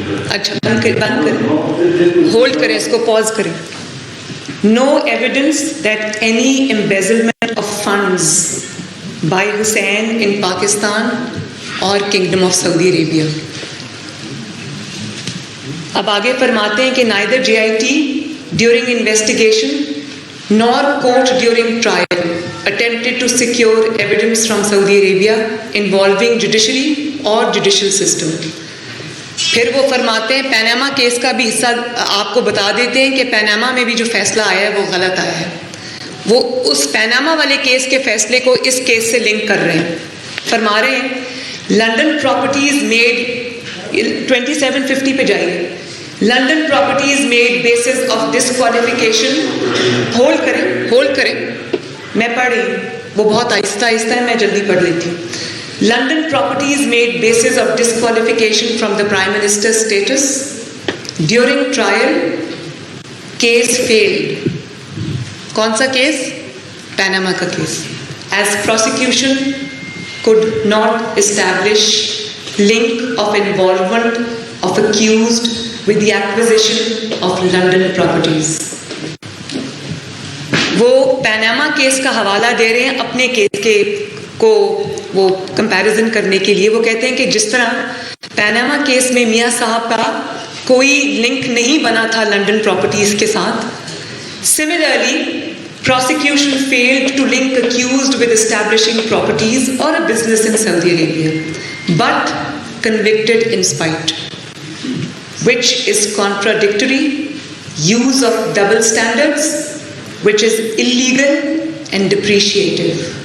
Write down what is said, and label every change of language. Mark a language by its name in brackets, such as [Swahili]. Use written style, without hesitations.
[Urdu] اچھا بند کریں, ہولڈ کریں اس کو, پاز کریں. [English] No evidence that any embezzlement of funds by Hussain in Pakistan اور kingdom of Saudi Arabia. [Urdu] اب آگے فرماتے ہیں کہ [English] neither GIT during investigation nor court during trial attempted to secure evidence from Saudi Arabia involving judiciary or judicial system. [Urdu] پھر وہ فرماتے ہیں پیناما کیس کا بھی حصہ آپ کو بتا دیتے ہیں کہ پیناما میں بھی جو فیصلہ آیا ہے وہ غلط آیا ہے. وہ اس پیناما والے کیس کے فیصلے کو اس کیس سے لنک کر رہے ہیں. فرما رہے ہیں لنڈن پراپرٹیز میڈ 2750 پہ جائیے. [English] London properties made basis of disqualification. [Urdu] Hold کریں میں پڑھ رہی ہوں, وہ بہت آہستہ ہے, میں جلدی پڑھ لیتی ہوں. [English] London properties made basis of disqualification from the prime minister status during trial case filed. [Urdu] کون سا کیس؟ پیناما کا case. [English] As prosecution could not establish link of involvement of accused with the acquisition of London properties. [Urdu] وہ Panama case کا حوالہ دے رہے ہیں اپنے case کے کو وہ کمپیریزن کرنے کے لیے. وہ کہتے ہیں کہ جس طرح پیناما کیس میں میاں صاحب کا کوئی لنک نہیں بنا تھا لنڈن پراپرٹیز کے ساتھ, [English] Similarly prosecution failed to link accused with establishing properties or a business in Saudi Arabia, but convicted in spite, which is contradictory, use of double standards, which is illegal and depreciative.